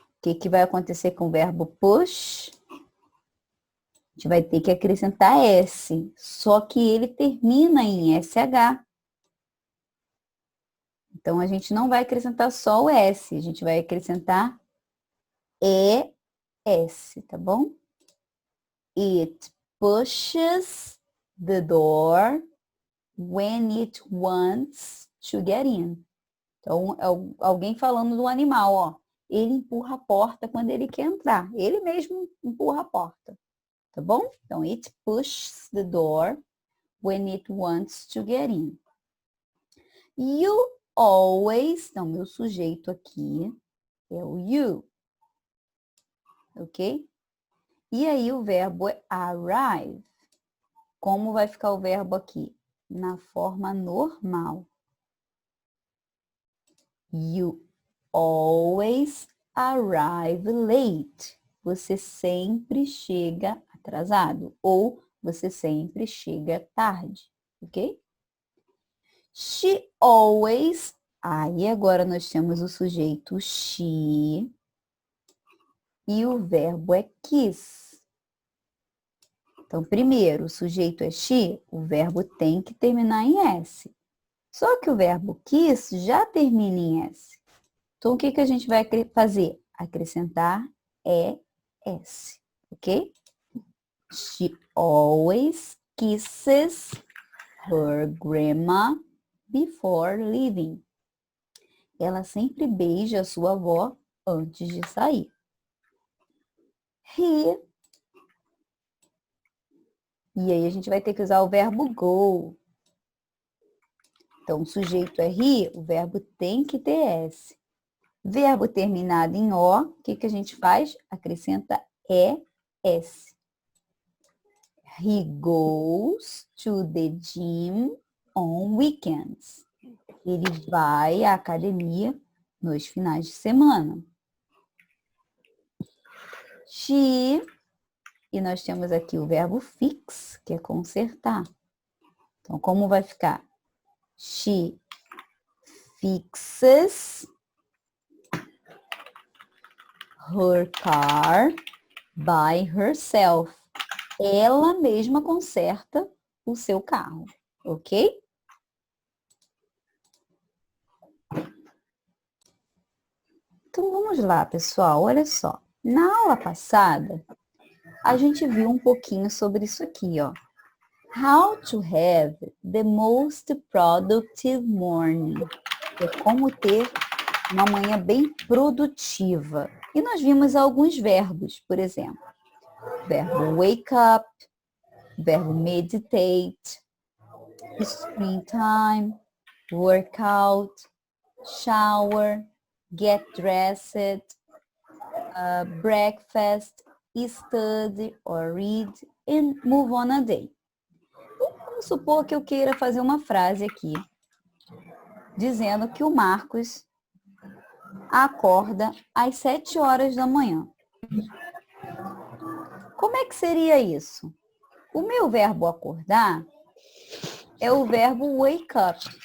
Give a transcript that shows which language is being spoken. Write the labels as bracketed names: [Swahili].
[Portuguese] O que vai acontecer com o verbo push? A gente vai ter que acrescentar S, só que ele termina em SH. Então, a gente não vai acrescentar só o S, a gente vai acrescentar ES, tá bom? [English] It pushes the door when it wants to get in. [Portuguese] Então, é alguém falando do animal, ó. Ele empurra a porta quando ele quer entrar. Ele mesmo empurra a porta. Tá bom? [English] Então, it pushes the door when it wants to get in. You always, [Portuguese] então, meu sujeito aqui é o you. Ok? E aí o verbo é arrive. Como vai ficar o verbo aqui? Na forma normal. [English] You always arrive late. [Portuguese] Você sempre chega atrasado. Ou você sempre chega tarde. Ok? [English] She always. [Portuguese] Aí agora nós temos o sujeito she. E o verbo é kiss. Então, primeiro, o sujeito é she, o verbo tem que terminar em S. Só que o verbo kiss já termina em S. Então, o que a gente vai fazer? Acrescentar ES, ok? [English] She always kisses her grandma before leaving. [Portuguese] Ela sempre beija a sua avó antes de sair. [English] He. [Portuguese] E aí a gente vai ter que usar o verbo go. Então, o sujeito é he, o verbo tem que ter S. Verbo terminado em O, o que a gente faz? Acrescenta ES. [English] He goes to the gym on weekends. [Portuguese] Ele vai à academia nos finais de semana. She, e nós temos aqui o verbo fix, que é consertar. Então, como vai ficar? [English] She fixes her car by herself. [Portuguese] Ela mesma conserta o seu carro, ok? Então, vamos lá, pessoal. Olha só. Na aula passada, a gente viu um pouquinho sobre isso aqui, ó. [English] How to have the most productive morning. [Portuguese] É como ter uma manhã bem produtiva. E nós vimos alguns verbos, por exemplo. Verbo [English] wake up, verbo meditate, screen time, workout, shower, get dressed, breakfast, study or read, and move on a day. [Portuguese] Vamos supor que eu queira fazer uma frase aqui, dizendo que o Marcos acorda às 7 horas da manhã. Como é que seria isso? O meu verbo acordar é o verbo wake up.